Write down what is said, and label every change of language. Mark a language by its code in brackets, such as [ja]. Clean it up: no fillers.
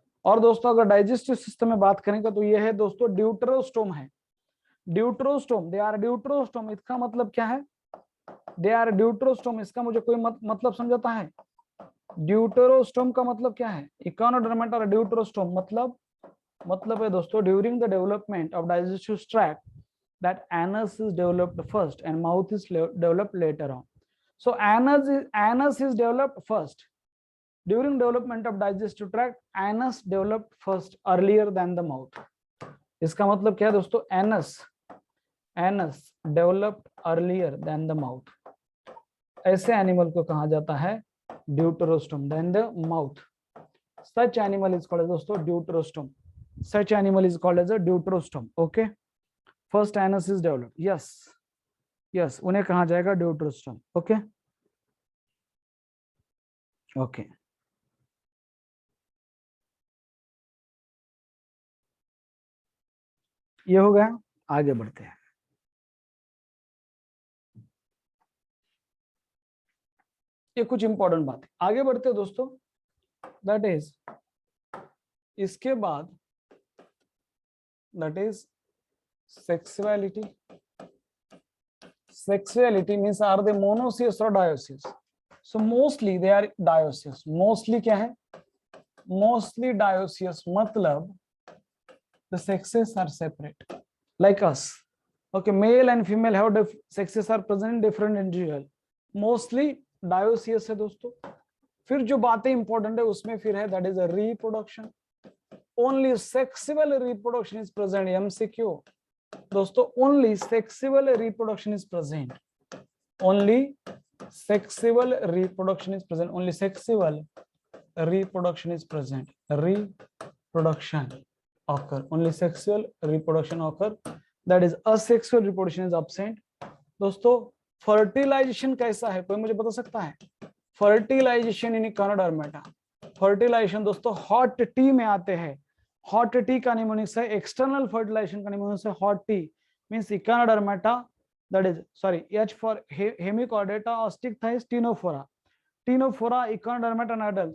[hi] और दोस्तों अगर डाइजेस्टिव सिस्टम में बात करेंगे तो ये है दोस्तों ड्यूटरोस्टोम है, ड्यूटरोस्टोम, दे आर ड्यूटरोस्टोम, इसका मतलब क्या है, दे आर ड्यूटरोस्टोम, इसका मुझे कोई मतलब समझाता है, ड्यूटरोस्टोम का मतलब क्या है, इकानोडर्मेटा और ड्यूटरोस्टोम मतलब है दोस्तों during the development of digestive tract [en] that anus is developed first and mouth is developed later on. So anus is developed first during development of digestive tract, anus developed first earlier than the mouth। [hi] इसका मतलब क्या है दोस्तों, [en] anus anus developed earlier than the mouth, [hi] ऐसे animal को कहा जाता है [en] Deuterostome then the mouth. Such animal is called दोस्तों deuterostome, such animal is called as a deuterostome. Okay, first anus is developed, yes yes, [hi] उन्हें कहा जाएगा [en] Deuterostome. [hi] Okay okay, ये हो गया, आगे बढ़ते हैं। ये कुछ इंपॉर्टेंट बात है, आगे बढ़ते हैं दोस्तों। दैट इज इसके बाद [en] That is sexuality. Sexuality means are they monoecious और dioecious? So mostly they are dioecious. [hi] Mostly क्या है? [en] Mostly dioecious, मतलब the sexes are separate like us. Okay, male and female have sexes are present in different individual, mostly dioecious है दोस्तों। [hi] फिर जो बातें important है उसमें फिर है [en] That is a reproduction, only sexual reproduction is present. MCQ दोस्तों, only sexual reproduction is present, only sexual reproduction is present, only sexual reproduction is present, reproduction occur, only sexual reproduction occur, that is asexual reproduction is absent। [hi] दोस्तों fertilisation कैसा है, कोई मुझे बता सकता है? Fertilisation इन Echinodermata, fertilisation दोस्तों hot T में आते हैं। हॉट टी का निमोनिक्स है, एक्सटर्नल फर्टिलाइजेशन का निमोनिक्स है hot T, means Echinodermata, that is sorry H for Hemichordata और stick thighs Ctenophora, Ctenophora Echinodermata नाडल।